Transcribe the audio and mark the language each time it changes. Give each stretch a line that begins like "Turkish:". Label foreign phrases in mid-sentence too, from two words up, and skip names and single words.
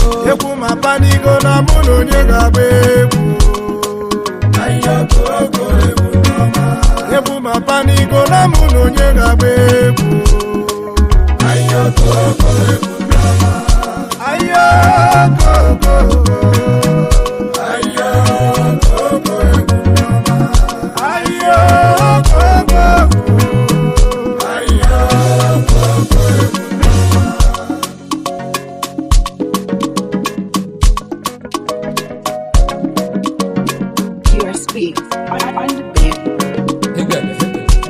Igbo: Egwu ma panigo na mụ na onye ga-agba egwu. Ayo,
English: go, go,
Igbo: egwu n'ọma. Egwu ma panigo na mụ na onye ga-agba egwu. Ayo,
English: go, go,
Igbo: Ebube ọma. Ayo,
English: go, go, go. Ayo, go, go,
Igbo: Ebube ọma. Ayo,
English: go, go, go. Ayo, go, go,
Igbo: Ebube ọma.
English: Pure speed. On, on the beat. Hit that, hit that.